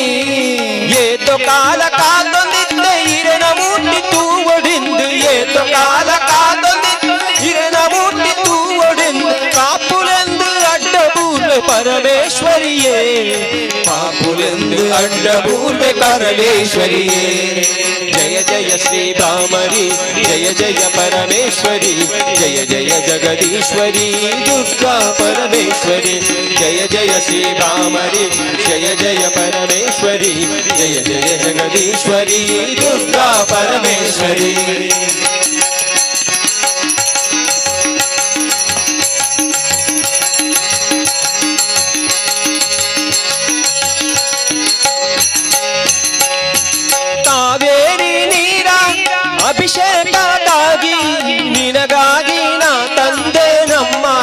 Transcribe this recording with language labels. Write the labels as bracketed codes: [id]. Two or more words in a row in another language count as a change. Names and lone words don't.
[tcy] ಏತೋ ಕಾಲ ಕಾದೊಂದಿದ್ದ ಹಿರಿನ ಮೂರ್ತಿ ತೂವಡಿಂದು ಏತೋ ಕಾಲ ಕಾದೊಂದಿದ್ದ ಹಿರಿನ ಮೂರ್ತಿ ತೂವಡಿಂದು ಕಾಪುಲೆಂದು ಅಡ್ಡ ಪೂರ್ವೆ ಪರಮೇಶ್ವರಿಯೇ ಪಾಪುಲೆಂದು ಅಡ್ಡ ಪೂರ್ವೆ ಪರಮೇಶ್ವರಿಯೇ [sa] ಜಯ ಜಯ ಶ್ರೀ ಭ್ರಾಮರಿ ಜಯ ಜಯ ಪರಮೇಶ್ವರಿ ಜಯ ಜಯ ಜಗದೀಶ್ವರಿ ದುರ್ಗಾ ಪರಮೇಶ್ವರಿ ಜಯ ಜಯ ಶ್ರೀ ಭ್ರಾಮರಿ ಜಯ ಜಯ ಪರಮೇಶ್ವರಿ ಜಯ ಜಯ ಜಗದೀಶ್ವರಿ ದುರ್ಗಾ ಪರಮೇಶ್ವರಿ [kn] ಕಾವೇರಿ ನೀರ ಅಭಿಷೇಕಕ್ಕಾಗಿ ನಿನಗಾಗಿ ನಾ ತಂದೆ ನಮ್ಮ